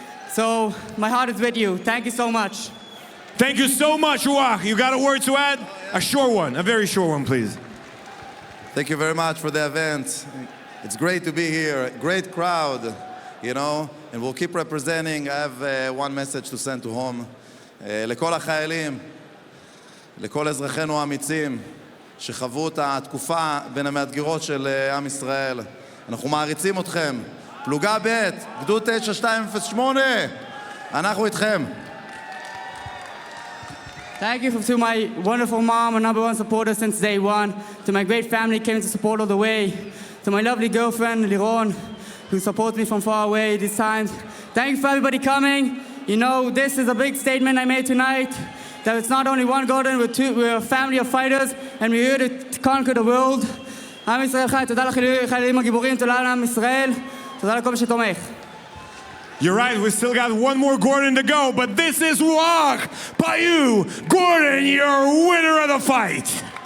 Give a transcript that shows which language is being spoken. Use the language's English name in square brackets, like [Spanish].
[English] So my heart is with you. Thank you so much. Thank you so much, Ruach. You got a word to add? A short one, a very short one, please. Thank you very much for the event. It's great to be here. Great crowd, you know, and we'll keep representing. I have one message to send to home. [Hebrew] לכל החיילים, לכל אזרחינו האמיצים שחוו את התקופה בין המאתגרות של עם ישראל. אנחנו מעריצים אתכם. פלוגה ב', גדוד 9208, אנחנו איתכם. [English] Thank you to my wonderful mom, a #1 supporter since day one. To my great family, came to support all the way. To my lovely girlfriend, Liron, who supports me from far away these times. Thank you for everybody coming. You know, this is a big statement I made tonight, that it's not only one Gordon, we're a family of fighters, and we're here to conquer the world. [Hebrew] עם ישראל חי, תודה לחיילים הגיבורים, תודה לעם ישראל, תודה לכל מי שתומך. [English] You're right, we still got one more Gordon to go, but this is Ruach by you, Gordon, your winner of the fight.